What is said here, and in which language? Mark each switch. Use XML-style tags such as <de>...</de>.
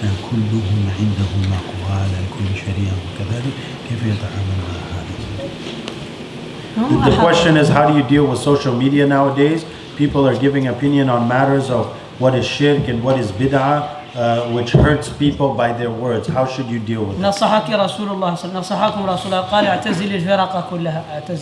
<ar>كلهم عندهم أقوال كل شريعة وكذلك كيف يتعامل مع هذا؟</ar> <en>The question is, how do you deal with social media nowadays? People are giving opinion on matters of what is shirk and what is bid'ah, which hurts people by their words. How should you deal with it?</en> <ar>نصحك رسول الله صلى الله عليه وسلم، نصحكم رسول الله قال اعتزل الفرق كلها.</ar>